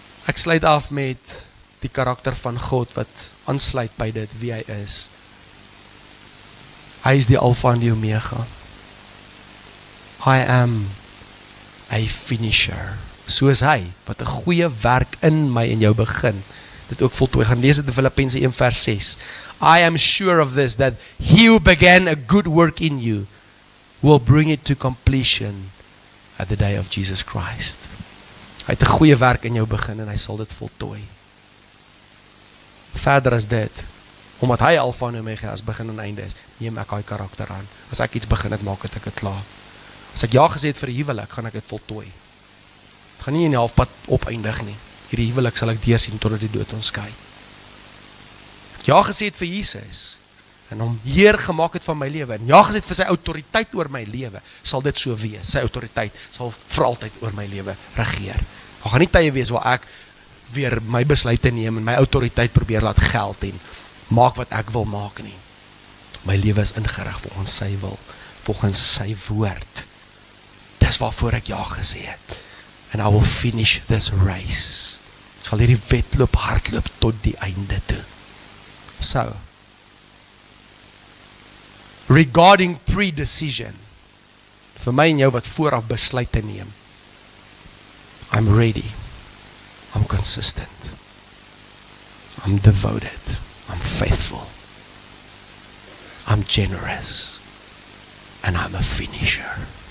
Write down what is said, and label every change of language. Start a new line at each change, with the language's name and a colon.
Afrikaans: Ek sluit af met die karakter van God wat aansluit by dit wie hy is. Hy is die Alpha en die Omega.
English: I am a finisher.
Afrikaans: So is hy, wat 'n goeie werk in my en jou begin. Dit ook voltooi. Gaan lees dit in Filippense 1 vers 6.
English: I am sure of this, that he who began a good work in you will bring it to completion at the day of Jesus Christ.
Afrikaans: Hy het 'n goeie werk in jou begin en hy sal dit voltooi. Verder as dit, omdat hy Alpha en Omega as begin en einde is, neem ek hy karakter aan. As ek iets begin het, maak het ek het klaar. As ek ja gesê het vir die huwelik, gaan ek dit voltooi. Het gaan nie in die halfpad opeindig nie. Hierdie huwelik sal ek deursien totdat die dood ons skei. Ja gesê het vir Jesus en hom Heer gemaak het van my lewe en ja gesê het vir sy autoriteit oor my lewe, sal dit so wees. Sy autoriteit sal vir altyd oor my lewe regeer. Daar gaan nie tye wees waar ek weer my besluite neem en my autoriteit probeer laat geld en maak wat ek wil maak nie. My lewe is ingerig volgens sy wil, volgens sy woord. Dis waarvoor ek ja gesê het.
English: And I will finish this race.
Afrikaans: Ek sal hierdie wedloop hardloop tot die einde toe.
English: So, regarding pre-decision,
Afrikaans: vir my en jou wat vooraf besluite neem,
English: I'm ready, I'm consistent, I'm devoted, I'm faithful, I'm generous, and I'm a finisher.